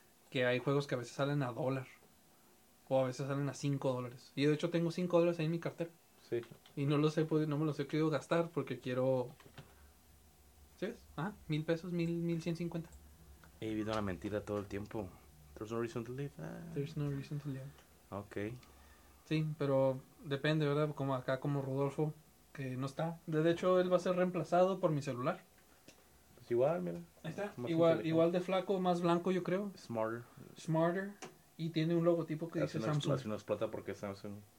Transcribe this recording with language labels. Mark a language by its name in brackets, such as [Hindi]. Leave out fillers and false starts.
[Spanish] Que hay juegos que a veces salen a dólar. O a veces salen a $5. Y de hecho tengo $5 ahí en mi cartera. Sí. Y no me los he querido gastar porque quiero. ¿Sí ves? Ah, $1,000, $1,150. He vivido la mentira todo el tiempo. [English] There's no reason to live. There's no reason to live. [Spanish] Ok. Sí, pero depende, ¿verdad? Como acá, como Rodolfo, que no está. De hecho, él va a ser reemplazado por mi celular. Igual, mira. Ahí está. Igual de flaco, más blanco, yo creo. [English] Smarter. [Spanish] Y tiene un logotipo que dice Samsung. Así no explota porque es Samsung.